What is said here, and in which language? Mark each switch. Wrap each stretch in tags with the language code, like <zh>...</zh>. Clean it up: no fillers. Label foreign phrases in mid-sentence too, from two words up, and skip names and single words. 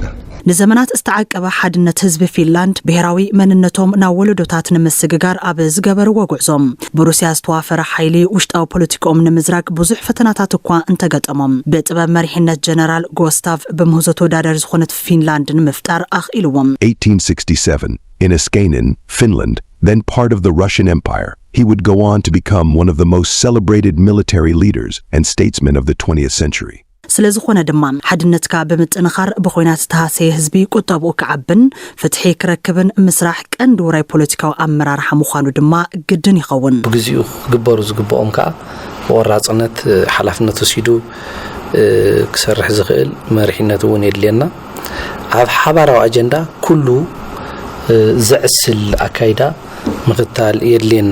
<ti>ንዘመናት ዝተዓቀበ ሓድነት ህዝቢ ፊንላንድ ብሄራዊ መንነቶም ናብ ወለዶታት ንምስግጋር ኣብ ዝገበርዎ ጉዕዞም ብሩስያ ዝተዋፈረ ሓይሊ ውሽጣዊ ፖለቲካኦም ንምዝራግ ብዙሕ ፈተናታት እኳ እንተገጠሞም ብጥበብ መሪሕነት ጀነራል ጎስታቭ ብምህዞት ወዳደር ዝኾነት ፊንላንድ ንምፍጣር ኣኽኢልዎም</ti> <en>1867 in Eskanen, Finland, then part of the Russian Empire, he would go on to become one of the most celebrated military leaders and statesmen of the 20th century.</en> <ti>ስለዝኾነ ድማ ሓድነትካ ብምጥንኻር ብኾይናት ተሃሰየ ህዝቢ ቁጠብኡ ክዓብን ፍትሒ ክረክብን ምስራሕ ቀንዲ ውራይ ፖለቲካዊ ኣመራርሓ ምዃኑ ድማ ግድን ይኸውን ብግዚኡ ክግበሩ ዝግብኦም ከዓ ወራጽነት ሓላፍነት ወሲዱ ክሰርሕ ዝኽእል መሪሕነት እውን የድልየና ኣብ ሓባራዊ ኣጀንዳ ኩሉ ዘዕስል ኣካይዳ ምኽታል የድልየና</ti>